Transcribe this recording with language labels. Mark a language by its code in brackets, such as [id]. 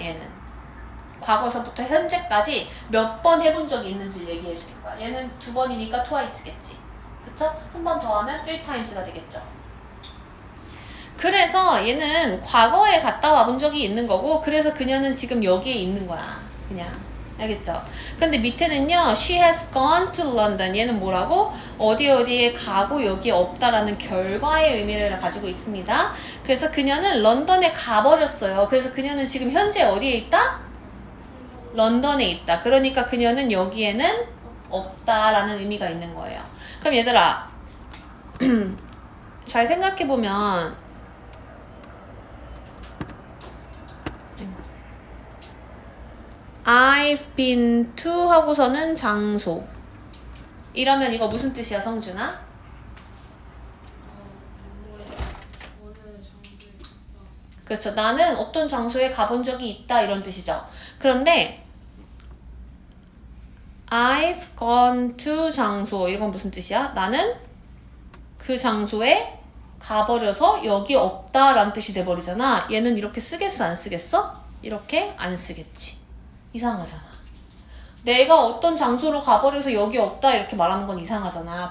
[ko] 얘는 과거서부터 현재까지 몇 번 해본 적이 있는지를 얘기해 주는 거야. 얘는 두 번이니까 twice겠지. 그쵸? 한 번 더 하면 three times가 되겠죠. 그래서 얘는 과거에 갔다 와본 적이 있는 거고, 그래서 그녀는 지금 여기에 있는 거야. 그냥. 알겠죠? 근데 밑에는요, [en] she has gone to London. [ko] 얘는 뭐라고? 어디에 가고 여기에 없다라는 결과의 의미를 가지고 있습니다. 그래서 그녀는 런던에 가버렸어요. 그래서 그녀는 지금 현재 어디에 있다? 런던에 있다. 그러니까 그녀는 여기에는 없다라는 의미가 있는 거예요. 그럼 얘들아, 잘 생각해보면, [en] I've been to [ko] 하고서는 장소. 이러면 이거 무슨 뜻이야, 성준아? 그렇죠. 나는 어떤 장소에 가본 적이 있다 이런 뜻이죠. 그런데 [en] I've gone to [ko] 장소. 이건 무슨 뜻이야? 나는 그 장소에 가버려서 여기 없다라는 뜻이 돼버리잖아. 얘는 이렇게 쓰겠어, 안 쓰겠어? 이렇게 안 쓰겠지. 이상하잖아. 내가 어떤 장소로 가버려서 여기 없다 이렇게 말하는 건 이상하잖아.